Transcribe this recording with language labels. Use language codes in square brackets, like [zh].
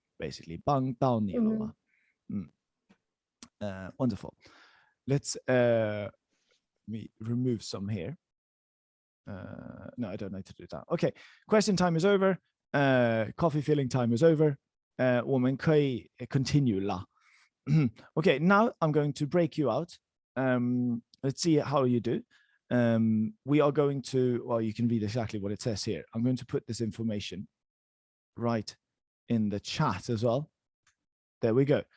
[en] Basically, [zh] 帮到你了吗? [en] Wonderful. Let's me remove some here. No, I don't need to do that. Okay, question time is over. Coffee filling time is over. [zh] 我们可以 [en] continue [zh] 啦. [en] Okay, now I'm going to break you out. Let's see how you do. We are going to, well, you can read exactly what it says here. I'm going to put this information right in the chat as well. There we go.